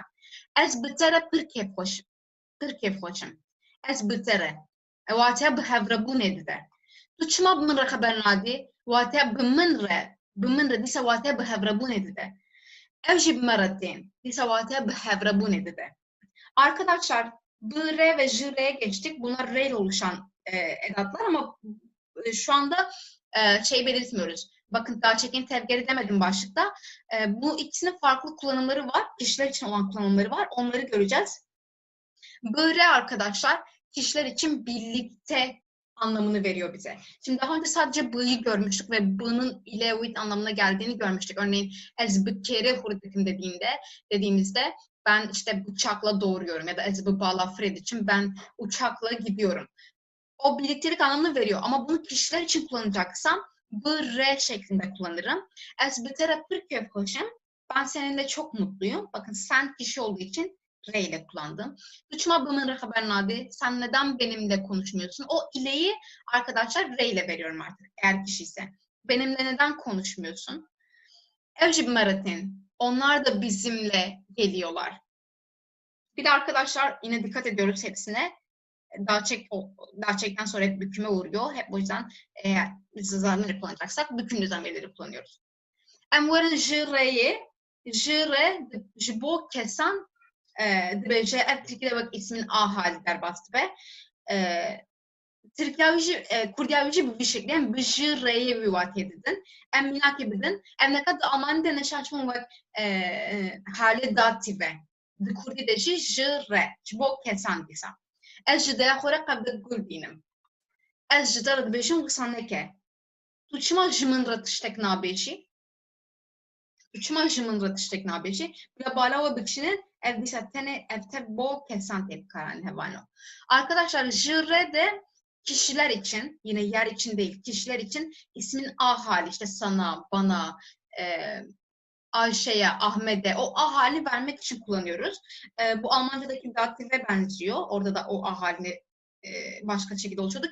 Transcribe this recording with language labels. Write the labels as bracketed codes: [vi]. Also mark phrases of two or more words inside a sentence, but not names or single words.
[ku] Ez bi te re pir kêfxweş im. Ez bi te re. Wateya bihevrebûnê dide. Tu çima bi min re xeber nadî? Wateya bi min re dîsa wateya bihevrebûnê dide. Ev jî bi me re tên. Dîsa wateya bihevrebûnê dide. [tr] Arkadaşlar b, r ve j, r'ye geçtik. Bunlar r ile oluşan edatlar ama şu anda şey belirtmiyoruz. Bakın daha [ku] çekin tevgeri [tr] demedim başlıkta. Bu ikisinin farklı kullanımları var. Kişiler için olan kullanımları var. Onları göreceğiz. B, r arkadaşlar kişiler için birlikte anlamını veriyor bize. Şimdi daha önce sadece b'yi görmüştük ve b'nın ile with anlamına geldiğini görmüştük. Örneğin [ku] ez bi kere hurdikim [tr] dediğimizde ben işte uçakla doğuruyorum ya da [ku] ez bi bala Fred [tr] için ben uçakla gidiyorum. O birliktelik anlamını veriyor ama bunu kişiler için kullanacaksam b, r şeklinde kullanırım. [ku] Ez bi te re pir kêfxweş im. [tr] Ben seninle çok mutluyum. Bakın sen kişi olduğu için R ile kullandım. [ku] Uçma bi min re xeber nadî. [tr] Sen neden benimle konuşmuyorsun? O ileyi arkadaşlar R ile veriyorum artık eğer kişi ise. Benimle neden konuşmuyorsun? [ku] Ev jî bi me re tên. [tr] Onlar da bizimle geliyorlar. Bir de arkadaşlar yine dikkat ediyoruz hepsine. Daha çekten sonra hep büküme uğruyor. Hep o yüzden eğer biz zamanları kullanacaksak bükümlü zamirleri kullanıyoruz. [ku] Em werin ji re'ye, ji re ji bo kesan dibêje ev Tirkiye bak [tr] ismin a hali [ku] derbas be. Kurdiya jî bi vî şeklî em bi ji re'ye wî watê didin. Em mînakê bidin. Em neka di Almanî de neşaçman wek halê datif e. Di Kurdî de jî ji re ji bo kesan dîsa. Ez ji deya xwe re qebdek gul bînim. Ez ji te re dibêjim wisa neke. Tu çima ji min re tiştek nabêjî? Tu çima ji min re tiştek nabêjî? Bila bala we bikişinin ev dîsa tenê ev te bo kesan tê bikaranîn hevano. [tr] Arkadaşlar [ku] ji re [tr] de kişiler için, yine yer için değil, kişiler için ismin a hali, işte sana, bana, Ayşe'ye, Ahmet'e o a hali vermek için kullanıyoruz. Bu Almanca'daki datife benziyor. Orada da o a halini başka şekilde oluşuyordu.